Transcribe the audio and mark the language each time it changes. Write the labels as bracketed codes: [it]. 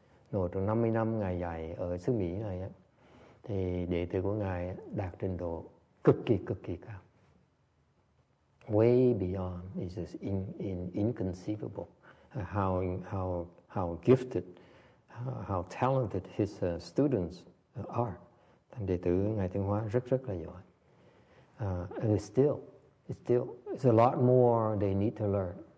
[vi] Rồi trong 50 năm Ngài dạy ở xứ Mỹ này á, thì đệ tử của Ngài đạt trình độ cực kỳ cao. [en] Way beyond, is just inconceivable. How gifted, how talented his students are. [vi] Thành đệ tử Ngài Tiến Hóa rất là giỏi. [en] And it's a lot more they need to learn.